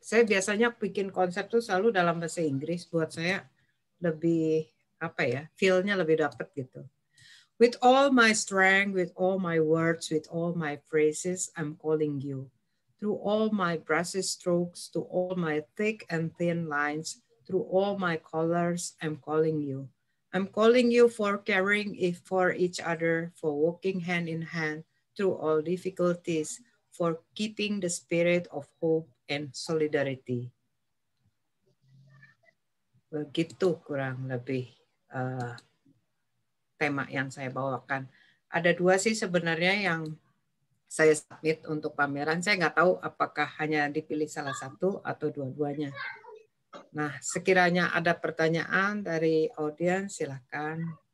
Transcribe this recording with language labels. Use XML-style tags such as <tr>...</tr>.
<id>Saya biasanya bikin konsep tuh selalu dalam bahasa Inggris, buat saya lebih feel-nya lebih dapet gitu.</id> <en>With all my strength, with all my words, with all my phrases, I'm calling you. Through all my brushy strokes, to all my thick and thin lines, through all my colors, I'm calling you. I'm calling you for caring for each other, for walking hand in hand through all difficulties, for keeping the spirit of hope and solidarity.</en> <id>Begitu kurang lebih tema yang saya bawakan. Ada dua sih sebenarnya yang saya submit untuk pameran. Saya nggak tahu apakah hanya dipilih salah satu atau dua-duanya. Nah, sekiranya ada pertanyaan dari audiens, silakan.</id>